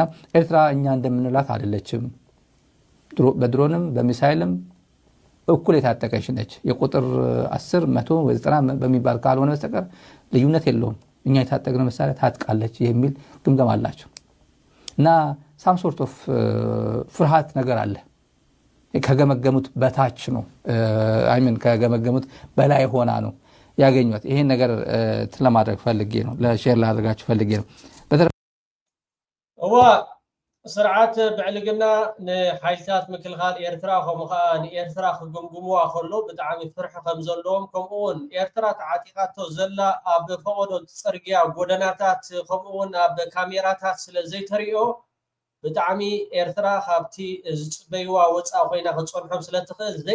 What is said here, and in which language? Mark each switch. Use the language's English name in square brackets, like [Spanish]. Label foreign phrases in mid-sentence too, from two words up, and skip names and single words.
[Amharic] ኤርትራ እኛ እንደምንላት አይደለችም በድሮንም በሚሳኤልም እኩል የታጠቀች ነች የቁጥር 10 100 ወይ 90 በሚባል ካልሆነ በስተቀር ልዩነት የለውም እኛ የታጠቅነው መሳሪያ ታጥቃለች የሚል ግምገማ አላቸው እና [English] some sort of [Amharic] ፍርሃት ነገር አለ ከገመገሙት በታች ነው አይምን ከገመገሙት በላይ ሆና ነው ያገኙት ይሄን ነገር ለማድረግ ፈልጌ ነው ለሼር ላድርጋችሁ ፈልጌ ነው [Tigrinya] ስርዓት ብዕልግና ንሓይልታት ምክልኻል ኤርትራ ከምኡኸዓ ንኤርትራ ክግምግምዋ ከሎ ብጣዕሚ ፍርሒ ከም ዘለዎም ከምኡውን ኤርትራ ተዓጢቃቶ ዘላ ኣብ ፈቆዶ ፅርግያ ጎደናታት ከምኡውን ኣብ ካሜራታት ስለ ዘይተሪኦ ብጣዕሚ ኤርትራ ካብቲ ዝፅበይዋ ወፃእ ኮይና ክፀንሖም ስለ ትኽእል